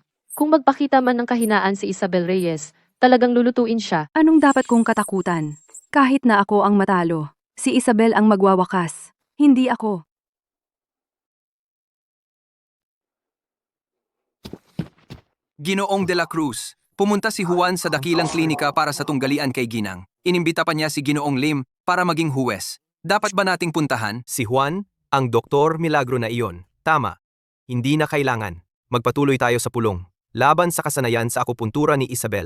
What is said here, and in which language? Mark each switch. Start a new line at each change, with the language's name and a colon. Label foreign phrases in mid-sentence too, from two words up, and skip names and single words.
Filipino: Kung magpakita man ng kahinaan si Isabel Reyes, talagang lulutuin siya. anong dapat kong katakutan? Kahit na ako ang matalo, si Isabel ang magwawakas, hindi ako. Ginoong de la Cruz, pumunta si Juan sa dakilang klinika para sa tunggalian kay Ginang. Inimbita pa niya si Ginoong Lim para maging huwes. Dapat ba nating puntahan? Si Juan, ang doktor milagro na iyon. Tama. Hindi na kailangan. Magpatuloy tayo sa pulong. Laban sa kasanayan sa akupuntura ni Isabel.